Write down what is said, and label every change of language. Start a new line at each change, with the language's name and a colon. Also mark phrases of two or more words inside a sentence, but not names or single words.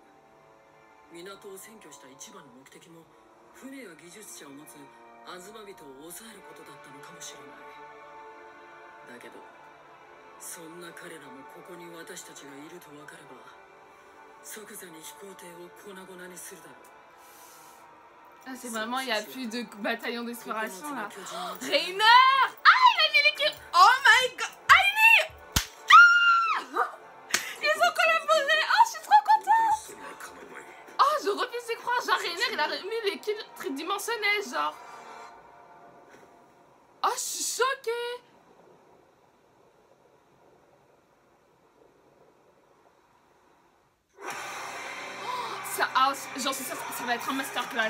Japanese: 港を占拠した一番の目的も船や技術者を持つアズマ人を抑えることだったのかもしれない。だけどそんな彼らもここに私たちがいると分かれば即座に飛行艇を粉々にするだろう。
French: Ah, c'est vraiment, il n'y a plus de bataillon d'exploration là. Oh, Reiner! Ah, il a mis l'équipe!
English: Oh my god!
French: Annie! Ah! Ils ont collaboré! Oh, je suis trop contente! Oh, je refuse d'y croire. Genre, Reiner, il a mis l'équipe tridimensionnelle, genre. Oh, je suis choquée! J'en suis sûre, ça va être un masterclass.